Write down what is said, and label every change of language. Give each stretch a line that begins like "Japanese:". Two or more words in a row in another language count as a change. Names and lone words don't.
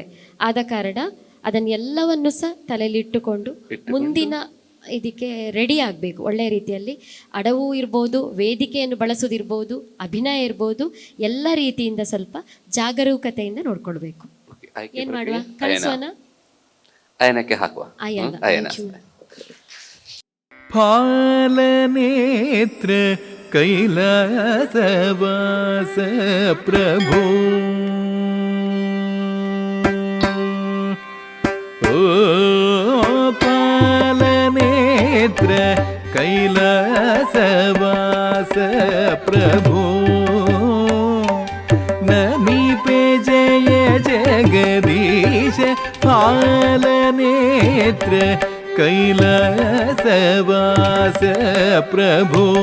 Kannada: ಆದ ಕಾರಣ ಅದನ್ನೆಲ್ಲವನ್ನು ಸಹ ತಲೆಯಲ್ಲಿಟ್ಟುಕೊಂಡು ಮುಂದಿನ ಇದಕ್ಕೆ ರೆಡಿ ಆಗಬೇಕು. ಒಳ್ಳೆಯ ರೀತಿಯಲ್ಲಿ ಅಡವು ಇರ್ಬೋದು, ವೇದಿಕೆಯನ್ನು ಬಳಸೋದಿರ್ಬೋದು, ಅಭಿನಯ ಇರ್ಬೋದು, ಎಲ್ಲ ರೀತಿಯಿಂದ ಸ್ವಲ್ಪ ಜಾಗರೂಕತೆಯಿಂದ ನೋಡ್ಕೊಳ್ಬೇಕು. ಏನ್ ಮಾಡುವ? ಕಳಿಸೋಣ, ಅಯನಕ್ಕೆ ಹಾಕುವ. ಅಯನ ಫಾಲನೇತ್ರ ಕೈಲಾಸವಾಸ ಪ್ರಭೋ ಓ ಪಾಲನೇತ್ರ ಕೈಲಾಸವಾಸ ಪ್ರಭೋ ನಮಿಪೆ ಜಯ ಜಗದೀಶ ಪಾಲನೇತ್ರ ಕೈಲಾಸವಾಸ ಪ್ರಭೋ